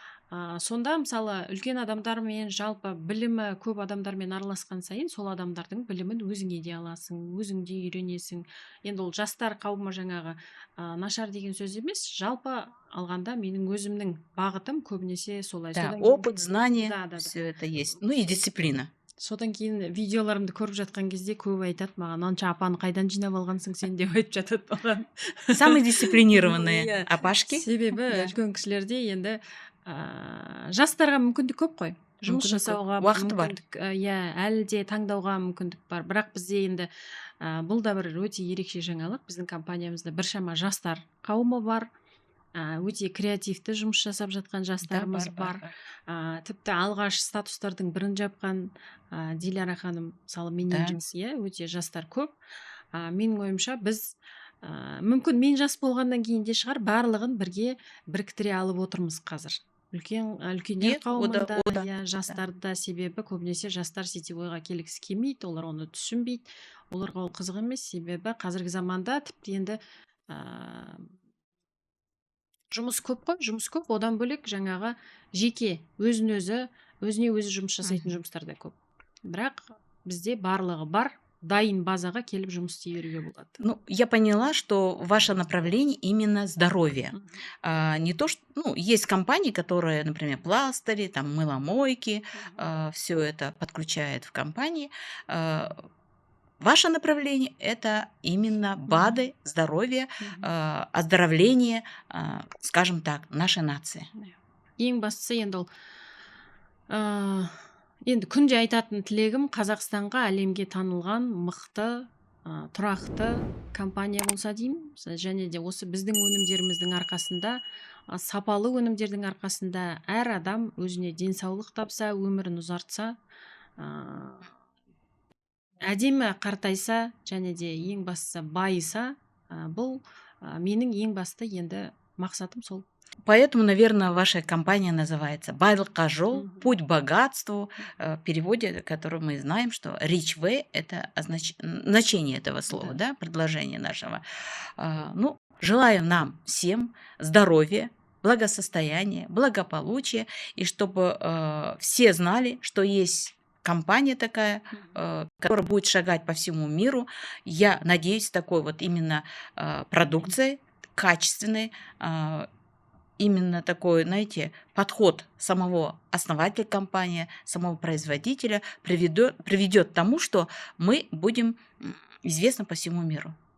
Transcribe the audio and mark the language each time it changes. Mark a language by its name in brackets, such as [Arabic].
[Kazakh] Сонда мысалы үлкен адамдармен, жалпы білімі көп адамдармен араласқан сайын, сол адамдардың білімін өзіңе де аласың, өзіңде үйренесің. Енді ол жастар қауымы жаңағы нашар деген сөз емес, жалпы алғанда менің өзімнің бағытым көбінесе солай. [Russian] Да, опыт, знание, все это есть. Ну и дисциплина. [Kazakh] Содан кейін видеоларымды көріп жатқан кезде көп айтады маған, анша апаны қайдан жинап алғансың сен деп айтып жатады маған. [Russian] Самые дисциплинированные апашки. [Kazakh] Себебі үлкен кісілерде енді жастарға мүмкіндік көп қой. Жұмыс жасауға уақыты бар. Әлі де таңдауға мүмкіндік бар. Бірақ бізде енді бұл да бір өте ерекше жаңалық. Біздің компаниямызда біршама жастар қауымы бар. Өте креативті жұмыс жасап жатқан жастарымыз бар. Тіпті алғаш статустардың бірін жапқан Диляра ханым, мысалы менеджеріміз, өте жастар көп. Менің ойымша біз мүмкін мен жас болғаннан кейін де шығар, барлығын бірге біріктіре алып отырмыз қазір. Үлкендер қауымында жастарда, себебі көбінесе жастар сетевойға келгісі келмейді, олар оны түсінбейді, оларға ол қызық емес. Себебі қазіргі заманда тіпті енді жұмыс көп қой, жұмыс көп, одан бөлек жаңағы жеке өзіне өзі жұмыс жасайтын жұмыстар да көп. Бірақ бізде барлығы бар, дайын базаға келіп жұмыс істей беруге болады. [Russian] Ну, я поняла, что ваше направление именно здоровье. Не то, что, есть компании, которые, например, пластыри, там, мыломойки, все это подключают в компании. Ваше направление – это именно БАДы, здоровье, оздоровление, скажем так, нашей нации. [Kazakh] Ең бастысы енді енді күнде айтатын тілегім Қазақстанға әлемге танылған мықты, тұрақты компания болса деймін. Және де осы біздің өнімдеріміздің арқасында, сапалы өнімдердің арқасында әр адам өзіне денсаулық тапса, өмірін ұзартса, әдемі қартайса, және де ең бастысы байыса, бұл менің ең басты енді мақсатым сол. [Russian] Поэтому, наверное, ваша компания называется «Байлыққа жол. Путь к богатству». В переводе, который мы знаем, что Reachway – это значение этого слова, да, предложение нашего. Желаю нам всем здоровья, благосостояния, благополучия, и чтобы все знали, что есть компания такая, которая будет шагать по всему миру. Я надеюсь, такой вот именно продукцией, качественной, именно такой, знаете, подход самого основателя компании, самого производителя приведет к тому, что мы будем известны по всему миру.